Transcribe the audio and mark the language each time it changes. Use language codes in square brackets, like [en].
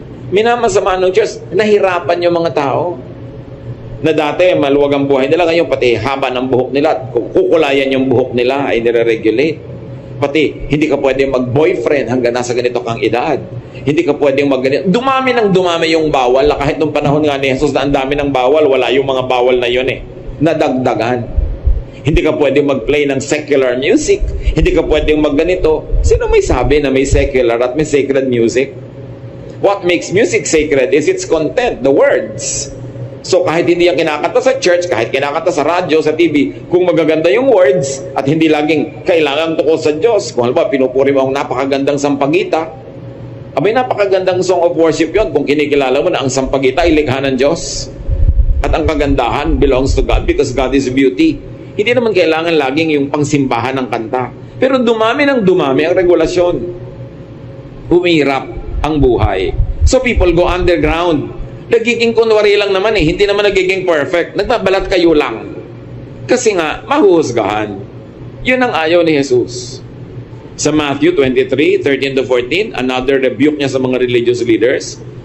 [tl] Minamasama ng Diyos, nahirapan yung mga tao. Na dati, maluwag ang buhay nila, ngayon pati haba ng buhok nila, kukulayan yung buhok nila ay nire-regulate. Pati, hindi ka pwedeng mag-boyfriend hanggang nasa ganito kang edad. Hindi ka pwedeng mag-ganito. Dumami yung bawal. Kahit nung panahon nga ni Jesus na ang dami ng bawal, wala yung mga bawal na yun nadagdagan. Hindi ka pwedeng mag-play ng secular music. Hindi ka pwedeng mag-ganito. Sino may sabi na may secular at may sacred music? [en] What makes music sacred is its content, the words. [tl] So kahit hindi yan kinakanta sa church, kahit kinakanta sa radyo, sa TV, kung magaganda yung words at hindi laging kailangan tukol sa Diyos, kung halimbawa pinupuri mo ang napakagandang sampagita, abay napakagandang song of worship yon kung kinikilala mo na ang sampagita ay likha ng Diyos at ang kagandahan [en] belongs to God because God is beauty. [tl] Hindi naman kailangan laging yung pangsimbahan ng kanta. Pero dumami ang regulasyon. Humihirap ang buhay. [en] So people go underground. [tl] Nagiging kunwari lang naman hindi naman nagiging perfect. Nagbabalat kayo lang. Kasi nga, mahuhusgahan. Yun ang ayaw ni Jesus. Sa Matthew 23:13-14, another rebuke niya sa mga religious leaders.